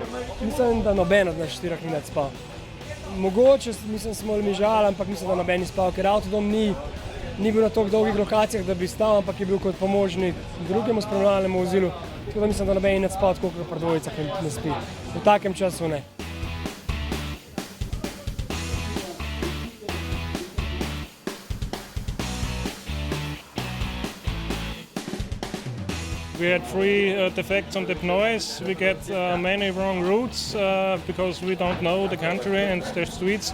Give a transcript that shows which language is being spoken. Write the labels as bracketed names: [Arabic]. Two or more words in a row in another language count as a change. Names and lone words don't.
[Slovenian] Mislim, da noben od nas 4 ni več spal. Mogoče, mislim, smo mižali, ampak mislim, da noben ni spal, ker avtodom ni bil na toliko dolgih lokacijah, da bi stal, ampak je bil kot pomožni drugemu spremljalnemu vozilu. Tako da mislim, da noben ni več spal, tako kot pri dvojicah ne spi. V takem času ne. [English] We had 3 defects on the pneus. We get many wrong routes because we don't know the country and the streets.